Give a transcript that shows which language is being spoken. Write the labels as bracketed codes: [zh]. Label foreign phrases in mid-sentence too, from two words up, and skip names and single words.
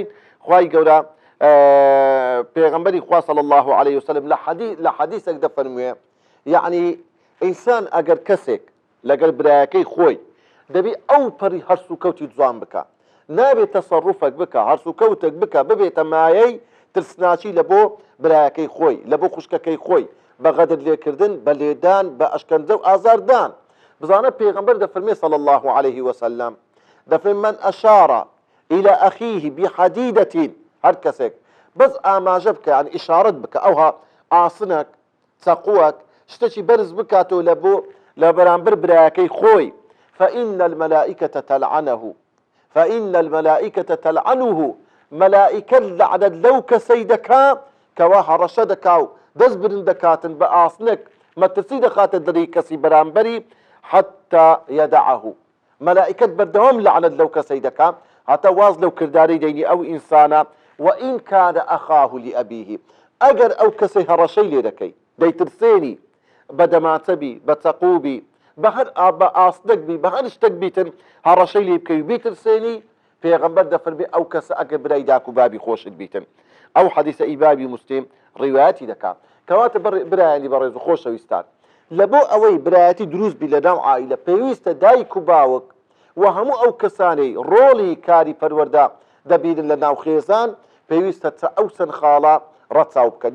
[ckb] خوای گەورە پێغەمبەری خوا [ar] صلی الله عليه وسلم [ckb] لە حەدیثێک دەفەرموێ، یعنی ئینسان ئەگەر کەسێک لەگەڵ برایەکەی خۆی دەبی ئەو پەری هەرس و کەوتی جوان بکە، نابێت تەسەڕوفێک بکە، هەرس و کەوتێک بکە، ببێتە مایەی ترسناچی لە بۆ برایەکەی خۆی، لە بۆ خوشکەکەی خۆی، بە غەدر لێکردن، بە لێدان، بە ئەشکەندە و ئازاردان. بزانە پێغەمبەر دەفەرمێ [ar] صلی الله عليه وسلم، [ckb] دەفەرمێ [ar] من ئەشارە إلى أخيه بحديدة، [ckb] هەر کەسێک بەس ئاماژە بکە، یعنی ئیشارەت بکە، ئەوها ئاسنەک چەقووەک شتێکی بەرز بکاتەوە لە بەرامبەر برایەکەی خۆی، [ar] فإن الملائكة تلعنه، فإن الملائكة تلعنه، [ckb] ملائكة لعنت لو کەسەی دەکا کەوا هەڕەشە دەکا و دەست برن دەکاتن بە ئاسنێک، مەترسی دەخاتە دەری کەسی بەرامبەری [ar] حتى يدعه. [ckb] ملائكة بەردەوام لعنت لەو کەسەی دەکا هەتا واز لەو کردارەی دەینی ئەو ئینسانە. [ar] وإن كان أخاه لأبيه، [ckb] ئەگەر ئەو کەسەی هەڕەشەی لێ دەکەی دەیترسێنی بە دەماچە بی، بە چەقوو بی، بە ئاسنەک بی، بە هەر شتێک بیتن هەڕەشەی لێ بکەی بیترسێنی، پێغەمبەر دەفەرمێ ئەو کەسە ئەگەر برای داک و بابی خۆشت بیتن. ئەو حەدیثە ئیبابی مسلم ڕیواەتی دەکات. کەواتە برایانی بەڕێز و خۆشەویستان، لە بۆ ئەوەی برایەتی دروست بی لە ناو عائیلە پێویستە دایک و باوک و هەموو ئەو کەسانەی ڕۆڵی کاری پەروەردە دەبینن لە ناو خێزان پێویستە ئەو چەند خاڵە ڕەچاو بکەن.